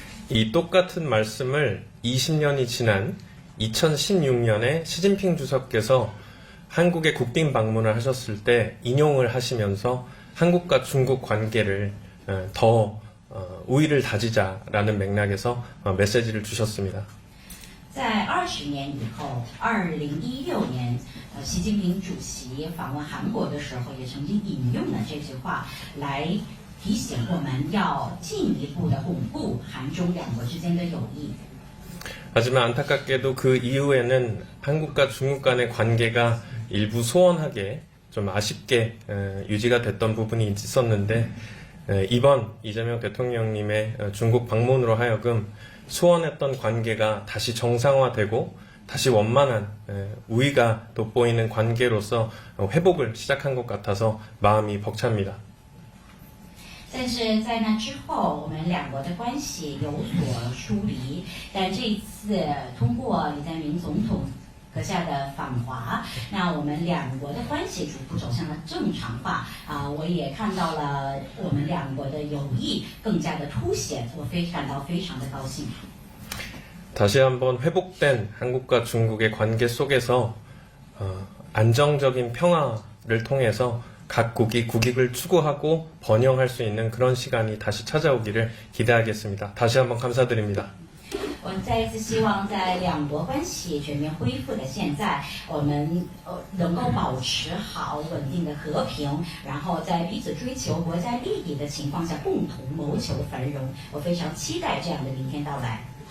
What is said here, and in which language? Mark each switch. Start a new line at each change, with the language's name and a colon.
Korean: 이 똑같은 말씀을 20년이 지난 2016년에 시진핑 주석께서 한국에 국빈 방문을 하셨을 때 인용을 하시면서 한국과 중국 관계를 더 우위를 다지자라는 맥락에서 메시지를 주셨습니다.
Chinese: 在20年以后，2016年，习近平主席访问韩国的时候，也曾经引用了这句话来提醒我们要进一步的巩固韩中两国之间的友谊。
Korean: 하지만 안타깝게도 그 이후에는 한국과 중국 간의 관계가 일부 소원하게 좀 아쉽게 유지가 됐던 부분이 있었는데 이번 이재명 대통령님의 중국 방문으로 하여금 소원했던 관계가 다시 정상화되고 다시 원만한 우위가 돋보이는 관계로서 회복을 시작한 것 같아서 마음이 벅찹니다.
Chinese: 但是在那之后，我们两国的关系有所疏离。但这一次通过李在明总统阁下的访华，那我们两国的关系逐步走向了正常化。我也看到了我们两国的友谊更加的凸显，我感到非常的高兴。
Korean: 다시 한번 회복된 한국과 중국의 관계 속에서 안정적인 평화를 통해서 각국이 국익을 추구하고 번영할 수 있는 그런 시간이 다시 찾아오기를 기대하겠습니다. 다시 한번 감사드립니다.
Chinese: 我再一次希望在两国关系全面恢复的现在，我们能够保持好稳定的和平，然后在彼此追求国家利益的情况下，共同谋求繁荣。我非常期待这样的明天到来。